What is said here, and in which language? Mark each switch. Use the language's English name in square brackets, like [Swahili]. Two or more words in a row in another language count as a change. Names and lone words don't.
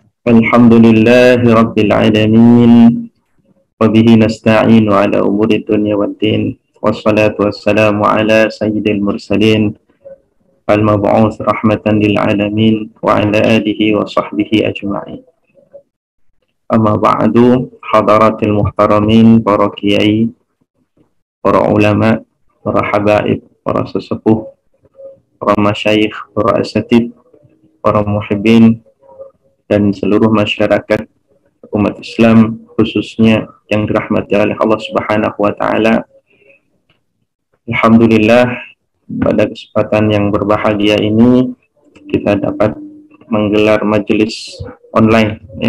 [Arabic] الحمد لله رب العالمين. وبه نستعين على أمور الدنيا والدين. والصلاة والسلام على سيد المرسلين المبعوث رحمة للعالمين وعلى آله وصحبه أجمعين. أما بعد, حضرات المحترمين, [Indonesian] para kiai, para ulama, para habaib, para sesepuh, para masyayikh, para asatid, para muhibbin, dan seluruh masyarakat umat Islam, khususnya yang dirahmati oleh [Arabic] الله سبحانه وتعالى. [Indonesian] Alhamdulillah, pada kesempatan yang berbahagia ini kita dapat menggelar majelis online, ya.